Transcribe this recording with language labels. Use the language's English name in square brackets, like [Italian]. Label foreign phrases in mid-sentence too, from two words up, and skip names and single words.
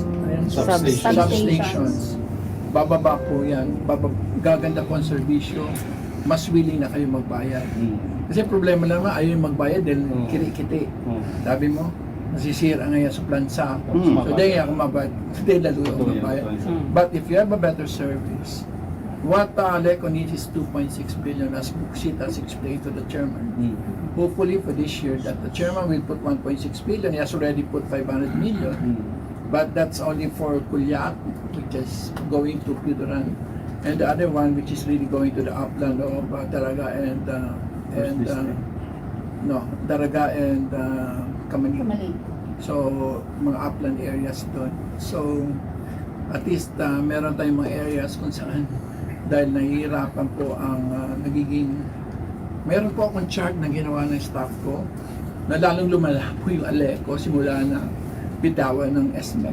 [Filipino] Substations. Bababa po yan, gaganda po ang serbisyo, mas willing na kayo magbayad. Kasi problema naman, ayaw yung magbayad dahil kiri-kiti. Sabi mo, nasisira ngayon sa plansa. So dahil ako mabayad, dahil lalo ako mabayad. [English] But if you have a better service, what Aleco needs is 2.6 billion as Buksita explained to the chairman. Hopefully for this year that the chairman will put 1.6 billion. He has already put 500 million. But that's only for Kulyat, which is going to Pidoran. And the other one which is really going to the upland of Daraga and Daraga and Kamalig. [Filipino] So, mga [English] upland areas [Filipino] doon. So, at least meron tayong mga areas kung saan dahil nahihirapan po ang meron po akong chart na ginawa ng staff ko na lalong lumala po yung Aleco simula na bitawan ng SMEC.